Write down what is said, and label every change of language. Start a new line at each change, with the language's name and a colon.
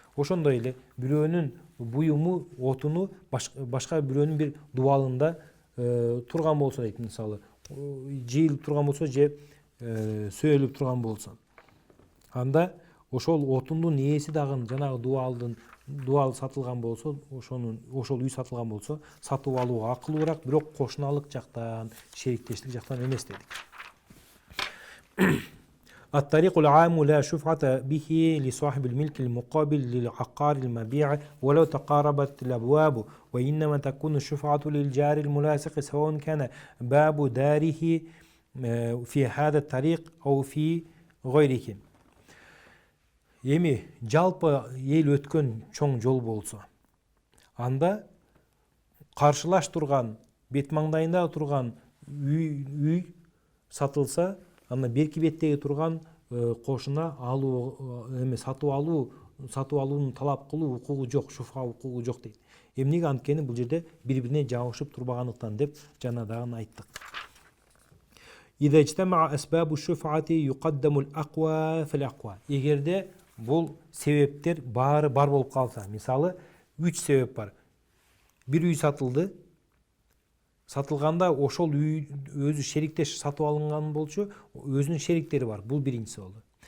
Kyrgyz: Ошондой эле бирөөнүн буюму, отуну башка бирөөнүн бир дубалында турган болсо дейт, мисалы жыйылып турган болсо же сөөлүп турган болсо, анда ошол отундун ээси дагы жанагы дубал сатылган болсо, ошол үй сатылган болсо, сатып алууга акылуураак, бирок кошуналык жактан, шериктештик жактан эмес дедик.
Arabic: الطريق العام لا شفعة به لصاحب الملك المقابل للعقار المبيع ولو تقاربت الأبواب، وإنما تكون الشفعة للجار الملاصق سواء كان باب داره في هذا الطريق أو في غيره.
Kyrgyz: Эми жалпы эл өткөн чоң жол болсо, анда каршылаш турган, бет маңдайында турган үй сатылса, анда берки беттеги турган кошуна сатып алуунун талап кылуу укугу жок, шуфа укугу жок дейт. Эмнеге? Анткени бул жерде бири-бирине жабышып турбагандыктан деп жана дагы айттык.
Arabic: إذا اجتمع أسباب الشفعة يقدم الأقوى في الأقوى.
Kyrgyz: Эгерде бул себептер баары бар болуп калса, мисалы 3 себеп бар. Бир үй сатылды. Сатылганда ошол үй өзү шериктеш сатып алынган болчу, өзүнүн шериктери бар. Бул биринчиси болду.